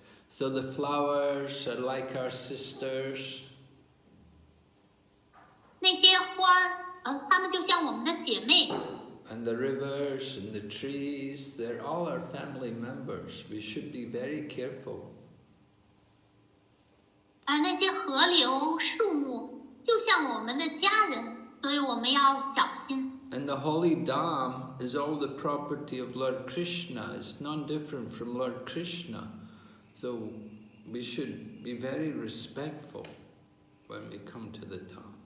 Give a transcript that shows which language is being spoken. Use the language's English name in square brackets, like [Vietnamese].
[English] So the flowers are like our sisters. [Chinese] 那些花儿，它们就像我们的姐妹。 [English] And the rivers and the trees, they're all our family members. We should be very careful. [Chinese] 而那些河流、树木就像我们的家人，所以我们要小心。 [English] And the holy Dham is all the property of Lord Krishna. It's non-different from Lord Krishna. So we should be very respectful when we come to the Dham.